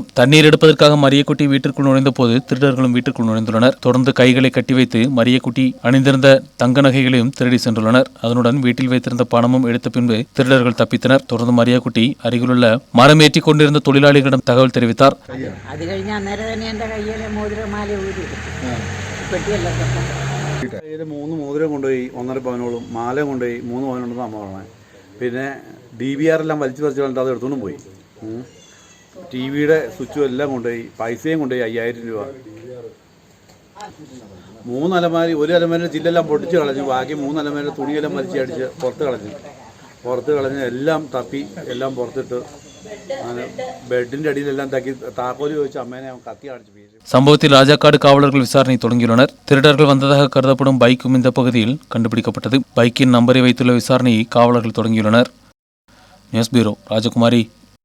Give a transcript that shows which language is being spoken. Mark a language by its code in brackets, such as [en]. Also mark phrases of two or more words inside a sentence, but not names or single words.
[ta] தண்ணீர் எடுப்பதற்காக மரியக்குட்டி வீட்டிற்குள் நுழைந்த போது திருடர்களும் வீட்டிற்குள் நுழைந்துள்ளனர். தொடர்ந்து கைகளை கட்டி வைத்து மரியக்குட்டி அணிந்திருந்த தங்க நகைகளையும் திருடி சென்றுள்ளனர். அதனுடன் வீட்டில் வைத்திருந்த பணமும் எடுத்த பின்பு திருடர்கள் தப்பித்தனர். தொடர்ந்து மரியக்குட்டி அருகிலுள்ள மரம் ஏற்றி கொண்டிருந்த தொழிலாளிகளிடம் தகவல் தெரிவித்தார். [ml] മൂന്ന് മോതിരം കൊണ്ടുപോയി 1.5 പവനോളം, മാല കൊണ്ടുപോയി 3 പവനുണ്ടെന്ന് അമ്മ പറഞ്ഞത്. പിന്നെ DVR എല്ലാം വലിച്ചു പറിച്ച് കൊണ്ട് അത് എടുത്തുകൊണ്ടും പോയി. TV-യുടെ സ്വിച്ചും എല്ലാം കൊണ്ടുപോയി, പൈസയും കൊണ്ടുപോയി 5000 രൂപ. 3 അലമാരി, ഒരു അലമാരിയുടെ ചില്ലെല്ലാം പൊട്ടിച്ച് കളഞ്ഞു. ബാക്കി 3 അലമാരിയുടെ തുണിയെല്ലാം വലിച്ച് അടിച്ച് പുറത്ത് കളഞ്ഞ് എല്ലാം തപ്പി, എല്ലാം പുറത്തിട്ട് ബെഡിന്റെ അടിയിലെല്ലാം തക്കി താക്കോല് ചോദിച്ച് അമ്മേനെ കത്തി കാണിച്ചു. [ta] சம்பவத்தில் ராஜாக்காடு காவலர்கள் விசாரணை தொடங்கியுள்ளனர். திருடர்கள் வந்ததாக கருதப்படும் பைக்கும் இந்த பகுதியில் கண்டுபிடிக்கப்பட்டது. பைக்கின் நம்பரை வைத்துள்ள விசாரணையை காவலர்கள் தொடங்கியுள்ளனர். நியூஸ் பியூரோ, ராஜகுமாரி.